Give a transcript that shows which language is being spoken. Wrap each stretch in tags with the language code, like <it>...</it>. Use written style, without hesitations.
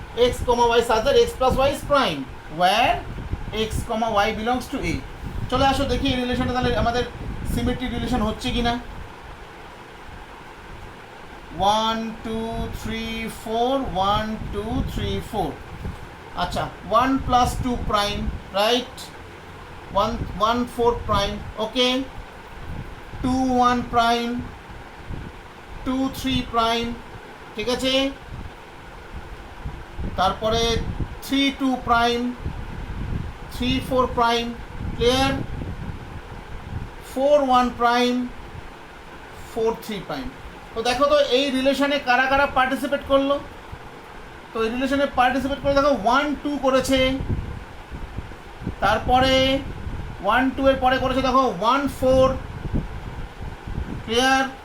<en>x, y such that x plus y is prime where x, y belongs to a.</en> <bn>চলে আসো দেখি এই রিলেশনটা তাহলে আমাদের সিমেট্রিক রিলেশন হচ্ছে কি না। 1 2 3 4 1 2 3 4।</bn> <en>আচ্ছা, 1 plus 2 prime, right? 1 4 prime, okay. 2 1 prime, 2 3 prime,</en> <bn>ঠিক আছে।</bn> <en>তারপরে 3 2 prime, 3 4 prime, clear? 4 1 prime, 4 3 prime।</en> <bn>তো দেখো তো এই রিলেশনে কারা কারা পার্টিসিপেট করলো। তো এই রিলেশনে পার্টিসিপেট করে দেখো 1 2 করেছে, তারপরে 1 2 এর পরে করেছে দেখো 1 4, ক্লিয়ার?</bn>